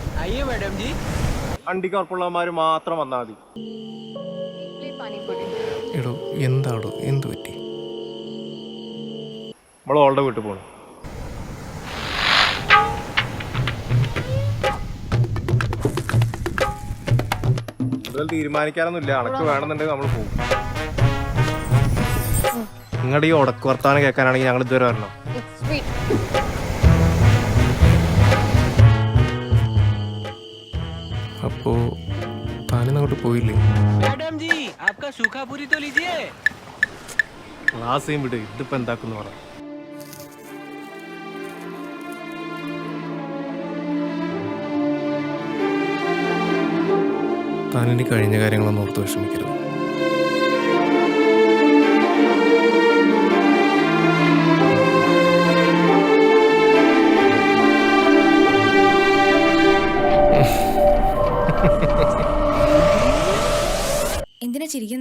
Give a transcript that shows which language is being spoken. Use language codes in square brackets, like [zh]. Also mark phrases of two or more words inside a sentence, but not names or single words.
[hi] आइए मैडम जी। [ml] വണ്ടിക്ക് ഉറപ്പുള്ളവന്മാര് മാത്രം വന്നാൽ മതി. എടോ എന്താടോ എന്ത് പറ്റി? നമ്മൾ ഓളുടെ വീട്ടിൽ പോകണം. കൂടുതൽ തീരുമാനിക്കാനൊന്നുമില്ല. അണക്ക് വേണമെന്നുണ്ടെങ്കിൽ നമ്മൾ പോകും. നിങ്ങളുടെ ഈ ഉടക്ക് വർത്താനം കേൾക്കാനാണെങ്കിൽ ഞങ്ങൾ ഇതുവരെ വരണം. അപ്പോ താനും അങ്ങോട്ട് പോയില്ലേ? [hi] मैडम जी आपका सूखा पूरी तो लीजिए। [ml] ക്ലാസ്സേയും വിട്. ഇതിപ്പോ എന്താക്കുന്നു പറ. താനിനി കഴിഞ്ഞ കാര്യങ്ങളൊന്നും ഓർത്ത് വിഷമിക്കരുത്. എന്തിനാ ചിരിക്കുന്നേ?